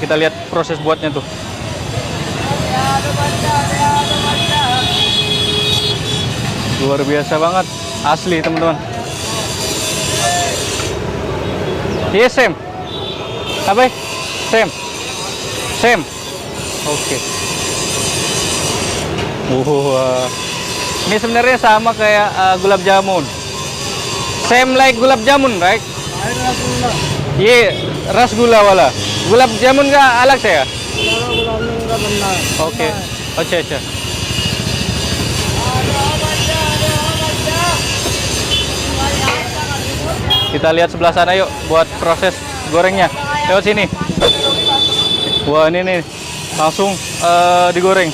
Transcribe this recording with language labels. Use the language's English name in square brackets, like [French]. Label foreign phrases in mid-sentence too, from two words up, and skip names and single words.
[Indonesian] Kita lihat proses buatnya tuh. Luar biasa banget, asli teman-teman. Iya, Sam. Apa? Sam. Oke. Ini sebenarnya sama kayak gulab jamun. [English] Same like gulab jamun, right? Iya, [Hindi] रसगुल्ला वाला. गुलाब जामुन का अलग से है? [Indonesian] Oke. [Hindi] अच्छा. [Indonesian] Kita lihat sebelah sana yuk buat proses gorengnya. Lewat sini. Wah, ini nih langsung digoreng.